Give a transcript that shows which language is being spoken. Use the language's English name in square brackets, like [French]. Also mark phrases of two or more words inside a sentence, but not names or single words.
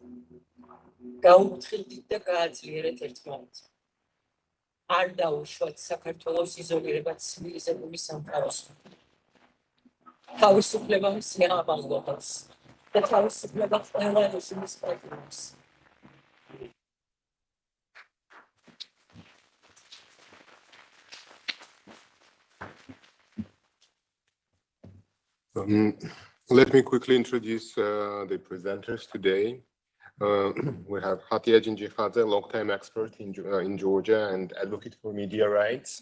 [Georgian] გაუფრთხილდით და გააძლიერეთ ერთმანეთს. არ დაუშვათ საქართველოს იზოლირება ცივილიზებული სამყაროსგან. თავისუფლება მზია ამაღლობელს და თავისუფლება ყველა რეჟიმის პატრონს. [English] Let me quickly introduce the presenters today. We have Hatia Jinjikhadze, long-time expert in Georgia and advocate for media rights.